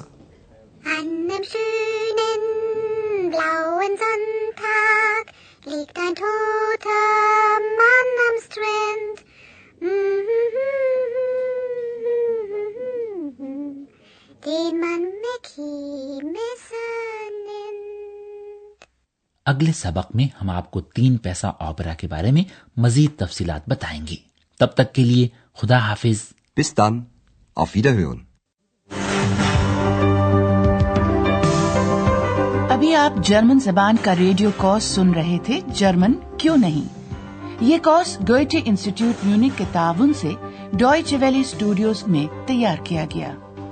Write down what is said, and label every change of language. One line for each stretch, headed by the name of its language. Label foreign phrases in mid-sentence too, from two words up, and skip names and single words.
German: An einem schönen blauen Sonntag liegt ein toter Mann am Strand. Den man Mackie Messer nennt.
Urdu: اگلے سبق میں ہم آپ کو 3 پیسہ اوپیرا کے بارے میں مزید تفصیلات بتائیں گے. تب تک کے لیے خدا حافظ.
German: Bis dann. Auf Wiederhören.
Urdu: ابھی آپ جرمن زبان کا ریڈیو کورس سن رہے تھے جرمن کیوں نہیں. یہ کورس گوئٹے انسٹیٹیوٹ میونک کے تعاون سے ڈوائچے ویلے اسٹوڈیوز میں تیار کیا گیا.